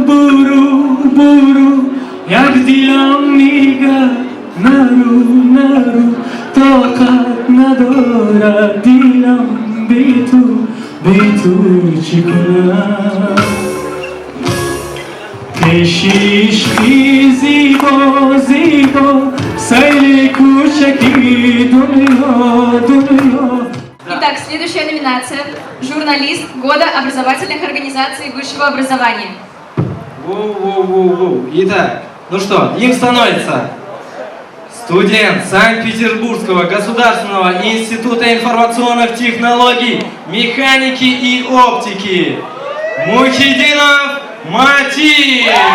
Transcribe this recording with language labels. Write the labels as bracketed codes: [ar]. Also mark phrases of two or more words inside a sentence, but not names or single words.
[tg] буру, як дилам мига нару, токат надора дилам биту чикуна. Кешишки зибо, сайли кучаки дунио. [ru] Итак, следующая номинация – журналист года образовательных организаций высшего образования. Воу. Итак, ну что, им становится студент Санкт-Петербургского государственного института информационных технологий, механики и оптики Мухиддинов Матин.